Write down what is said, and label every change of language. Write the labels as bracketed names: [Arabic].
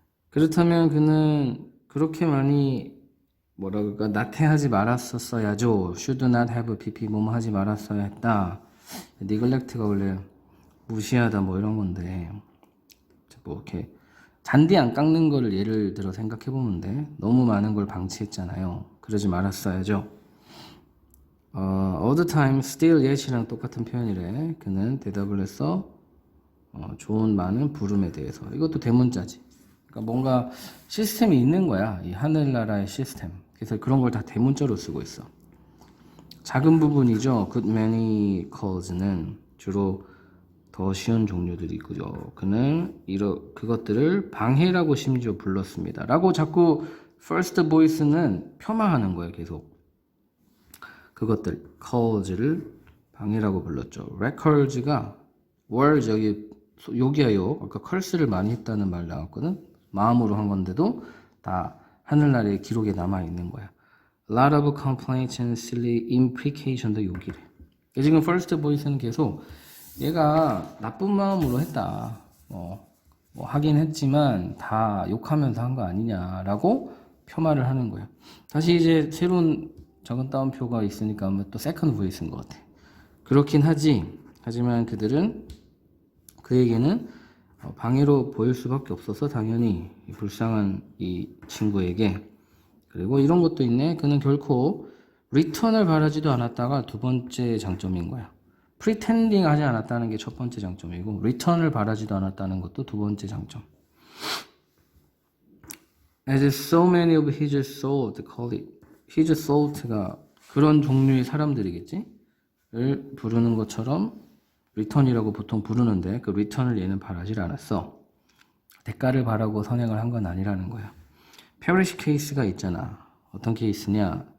[Korean] 그렇다면 그는 그렇게 많이 나태하지 말았었어야죠. [English] should not have pp [Korean] 뭐뭐 하지 말았어야 했다. neglect가 원래 무시하다 뭐 이런 건데 뭐 이렇게 잔디 안 깎는 거를 예를 들어 생각해 보면 돼. 너무 많은 걸 방치했잖아요. 그러지 말았어야죠. [English] all the time, still yet [Korean] 이랑 똑같은 표현이래. 그는 대답을 했어. 좋은 많은 부름에 대해서. 이것도 대문자지. 그러니까 뭔가 시스템이 있는 거야. 이 하늘나라의 시스템. 그래서 그런 걸 다 대문자로 쓰고 있어. 작은 부분이죠. [English] good many caus [Korean] 는 주로 더 쉬운 종류들이고요. 그는 그것들을 방해라고 심지어 불렀습니다. 라고 자꾸 first voice는 폄하하는 거예요. 계속. 그것들 caus를 방해라고 불렀죠. records가 were 욕이야 욕. 아까 curse를 많이 했다는 말 나왔거든. 마음으로 한 건데도 다 하늘나라의 기록에 남아 있는 거야. [English] A lot of complaints and silly imprecation도 [Korean] 욕이래. 지금 first voice는 계속 얘가 나쁜 마음으로 했다. 뭐 하긴 했지만 다 욕하면서 한 거 아니냐라고 폄하를 하는 거야. 다시 이제 새로운 작은 따옴표가 있으니까 아마 또 second voice인 것 같아. 그렇긴 하지. 하지만 그에게는 방해로 보일 수밖에 없어서 당연히 불쌍한 이 친구에게. 그리고 이런 것도 있네. 그는 결코 리턴을 바라지도 않았다가 두 번째 장점인 거야. 프리텐딩 하지 않았다는 게 첫 번째 장점이고 리턴을 바라지도 않았다는 것도 두 번째 장점. [English] As so many of his sort call it. his sort [Korean] 가 그런 종류의 사람들이겠지? 를 부르는 것처럼 리턴이라고 보통 부르는데 그 리턴을 얘는 바라질 않았어. 대가를 바라고 선행을 한 건 아니라는 거야. 페리시 케이스가 있잖아. 어떤 케이스냐?